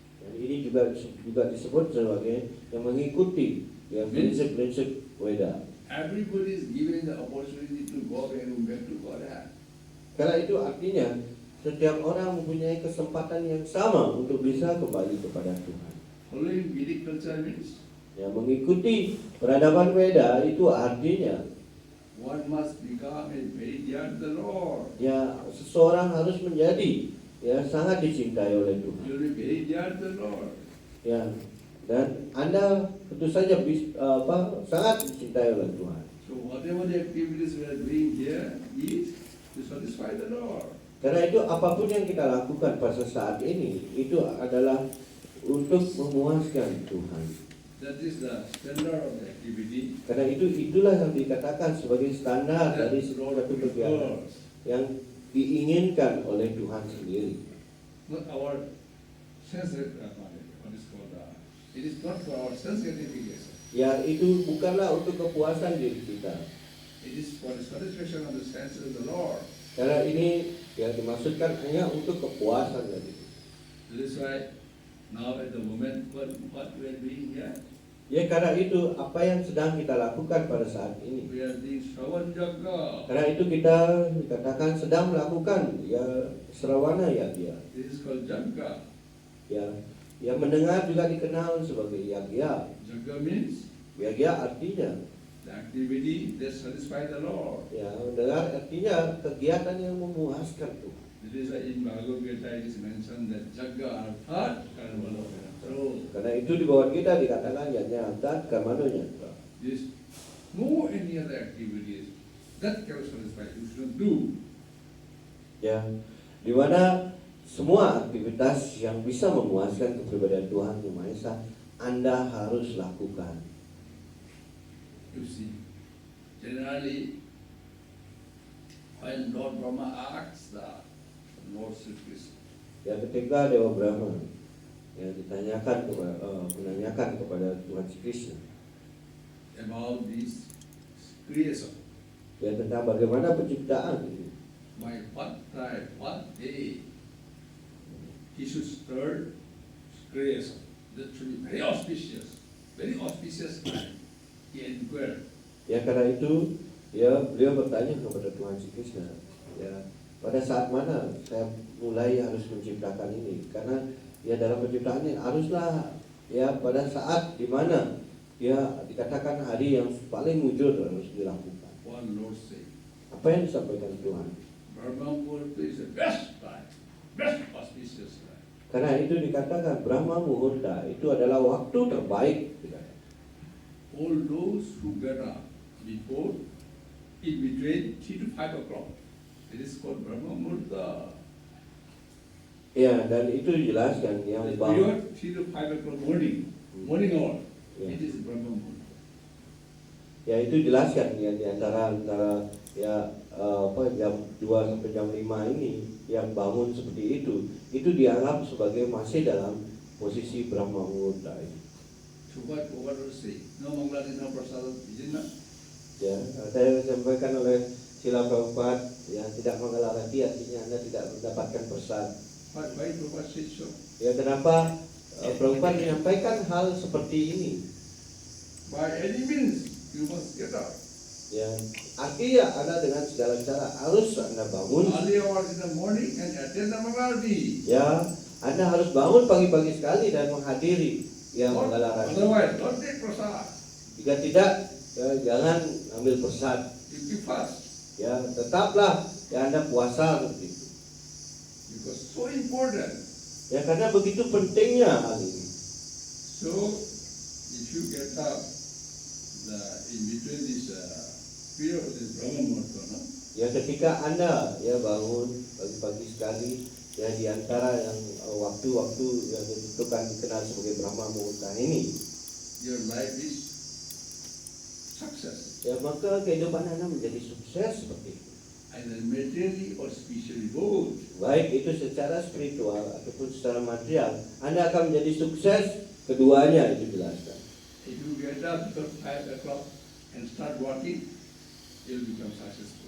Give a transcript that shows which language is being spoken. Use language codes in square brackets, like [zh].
[id] Dan ini juga disebut sebagai yang mengikuti ya prinsip-prinsip Weda. [en] Everybody is given the opportunity to go back to Godhead. [id] Karena itu artinya setiap orang mempunyai kesempatan yang sama untuk bisa kembali kepada Tuhan. [en] Following Vedic culture means [id] Ya, mengikuti peradaban Weda itu artinya [en] one must become a very dear to the Lord. [id] ya seseorang harus menjadi ya sangat dicintai oleh Tuhan. [en] You will be very dear to the Lord. [id] Ya, dan Anda tentu saja sangat dicintai oleh Tuhan. [en] So whatever the activities we are doing here is to satisfy the Lord. [id] Karena itu apapun yang kita lakukan pada saat ini itu adalah untuk memuaskan Tuhan. [en] That is the standard of the activity. [id] Karena itulah yang dikatakan sebagai standar dari seluruh kegiatan yang diinginkan oleh Tuhan sendiri. [en] Not our sense, what is called, it is not for our sense gratification. [id] Ya, itu bukanlah untuk kepuasan diri kita. [en] It is for the satisfaction of the senses of the Lord. [id] Karena ini ya dimaksudkan hanya untuk kepuasan dari itu. [en] That is why now at the moment what we are doing here, [id] Ya, karena itu apa yang sedang kita lakukan pada saat ini. [en] we are doing Shravan Yagga. [id] Karena itu kita dikatakan sedang melakukan ya Srawana Yagya. [en] This is called Yagga. [id] Ya, yang mendengar juga dikenal sebagai Yagya. [en] Yagga means [id] Yagya artinya [en] the activity that satisfies the Lord. [id] ya mendengar artinya kegiatan yang memuaskan Tuhan. [en] That is why in Bhagavad Gita it is mentioned that [sa] Yagga arthat karmano vedantaro. [id] Karena itu di bawah kita dikatakan [sa] yagya artat karmanonya. [en] There's no any other activities that can satisfy. You should do. [id] Ya, di mana semua aktivitas yang bisa memuaskan kepribadian Tuhan Yang Maha Esa Anda harus lakukan. [en] You see, generally, when Lord Brahma asks the Lord Sri Krishna, [id] Ya, ketika Dewa Brahma yang menanyakan kepada Tuhan Krishna [en] about this creation, [id] ya tentang bagaimana penciptaan ini. [en] by what time, what day, he should start creation. That should be very auspicious time. He inquired. [id] Ya, karena itu ya beliau bertanya kepada Tuhan Krishna, ya pada saat mana saya mulai harus menciptakan ini? Karena ya dalam penciptaan ini haruslah ya pada saat di mana ya dikatakan hari yang paling wujud harus dilakukan. [en] One Lord said, [id] Apa yang disampaikan Tuhan? [en] Brahma Muhurta is the best time, best auspicious time. [id] Karena itu dikatakan Brahma Muhurta itu adalah waktu terbaik. [en] All those who get up before, in between 3 to 5 o'clock, it is called Brahma Muhurta. [id] Ya, dan itu dijelaskan yang [en] The [id] bahwa [en] period 3 to 5 o'clock morning hour, [id] Ya. [en] it is Brahma Muhurta. [id] ya itu dijelaskan ya di antara ya jam 2 sampai jam 5 ini yang bangun seperti itu dianggap sebagai masih dalam posisi Brahma Muhurta ini. [en] So what to say? No Mangalati, no Prasada, is it not? [id] Ya, saya sampaikan oleh Srila Prabhupada ya tidak mengalarati artinya Anda tidak mendapatkan persan. [en] Why Prabhupada said so? [id] Ya, kenapa Prabhupada menyampaikan hal seperti ini? [en] By any means, you must get up. [id] Ya, artinya Anda dengan segala cara harus Anda bangun. [en] Early hours in the morning and attend the Mangalati. [id] Ya, Anda harus bangun pagi-pagi sekali dan menghadiri yang Mangalarati. [en] Otherwise, don't take prasad. [id] Jika tidak, ya, jangan ambil persat. [en] You keep fast. [id] Ya, tetaplah ya Anda puasa seperti itu. [en] Because so important. [id] Ya, karena begitu pentingnya hal ini. [en] So, if you get up in between this period of this Brahma Muhurta, no? [id] Ya, ketika Anda ya bangun pagi-pagi sekali ya di antara yang waktu-waktu yang ditentukan dikenal sebagai Brahma Muhurta ini, [en] your life is success, [id] ya maka kehidupan Anda menjadi sukses seperti itu. [en] either materially or spiritually both. [id] Baik itu secara spiritual ataupun secara material, Anda akan menjadi sukses keduanya, itu jelaskan. [en] If you get up before 5 o'clock and start working, you'll become successful.